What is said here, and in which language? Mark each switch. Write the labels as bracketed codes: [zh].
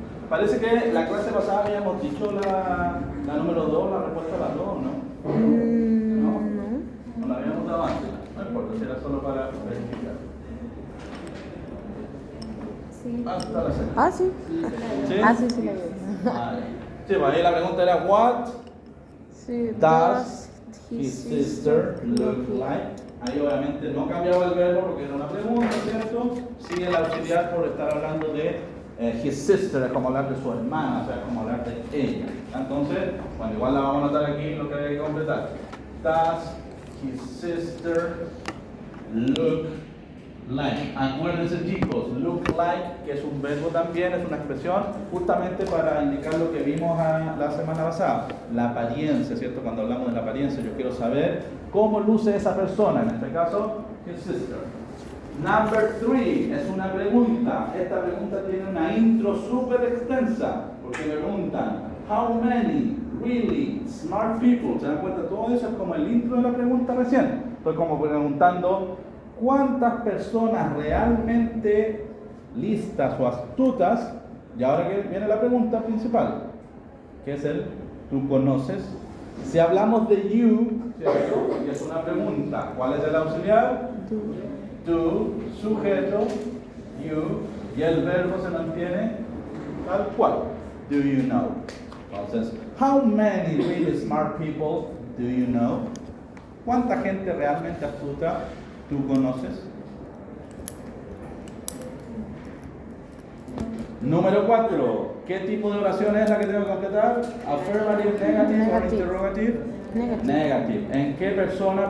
[es] Parece que la clase pasada habíamos dicho la número 2, la respuesta a la 2, ¿no? ¿No? No la habíamos dado antes. No importa, si era solo para verificar. Sí. Hasta la segunda. Ah, sí. ¿Sí? Ah, sí, la vi. Vale. Sí, pues ahí la pregunta era, [en] what [es] Sí. [en] does his sister look like? [es] Ahí obviamente no cambiaba el verbo porque era una pregunta, ¿cierto? Sigue el auxiliar por estar hablando de his sister, es como hablar de su hermana, o sea, como hablar de ella. Entonces, bueno, igual la vamos a anotar aquí lo que hay que completar. [en] Does his sister look like? [es] Acuérdense, chicos, look like, que es un verbo también, es una expresión justamente para indicar lo que vimos la semana pasada, la apariencia, ¿cierto? Cuando hablamos de la apariencia, yo quiero saber cómo luce esa persona, en este caso, his sister. Number 3 es una pregunta. Esta pregunta tiene una intro súper extensa, porque me preguntan, [en] how many really smart people? [es] ¿Se dan cuenta? Todo eso es como el intro de la pregunta recién. Estoy como preguntando, ¿cuántas personas realmente listas o astutas? Y ahora que viene la pregunta principal, que es el ¿tú conoces? Si hablamos de you, ¿cierto? Y es una pregunta, ¿cuál es el auxiliar? Tú, sujeto, you, y el verbo se mantiene tal cual. [en] Do you know? Entonces, how many really smart people do you know? [es] ¿Cuánta gente realmente astuta tú conoces? Número 4. ¿Qué tipo de oración es la que tengo que completar? [en] Affirmative, negative o Negative. interrogative? Negative. Negative. [es] ¿En qué persona?